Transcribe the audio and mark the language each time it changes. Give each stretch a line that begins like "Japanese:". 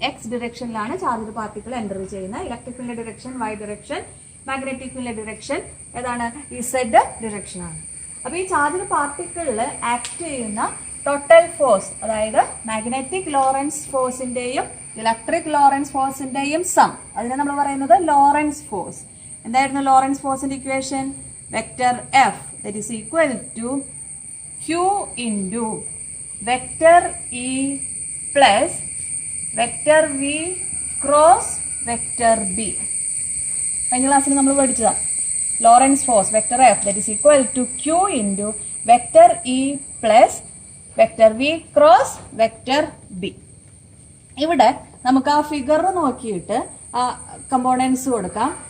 Malayalam: X ഡിറക്ഷനിലാണ് charged particle enter ചെയ്യുന്നത്. Electric ഫീൽഡിന്റെ direction Y direction, magnetic ഫീൽഡിന്റെ ഡിറക്ഷൻ ഏതാണ്? ഇസഡ് ഡിറക്ഷൻ ആണ്. അപ്പൊ ഈ ചാർജ്ഡ് പാർട്ടിക്കിളിൽ ആക്ട് ചെയ്യുന്ന ടോട്ടൽ ഫോഴ്സ്, അതായത് magnetic Lawrence ഫോഴ്സിന്റെയും electric Lawrence ഫോഴ്സിന്റെയും some, അതിനെ നമ്മൾ പറയുന്നത് ലോറൻസ് ഫോഴ്സ്. എന്തായിരുന്നു ലോറൻസ് ഫോഴ്സിന്റെ equation?
English: Vector F that is equal to Q into vector E plus vector V cross vector B.
Malayalam: കഴിഞ്ഞ ക്ലാസ്സിൽ നമ്മൾ പഠിച്ചതാ Lorentz force
English: Vector F that is equal to Q into vector E plus vector V cross vector B.
Malayalam: ഇവിടെ നമുക്ക് ആ figure നോക്കിയിട്ട് ആ components കൊടുക്കാം.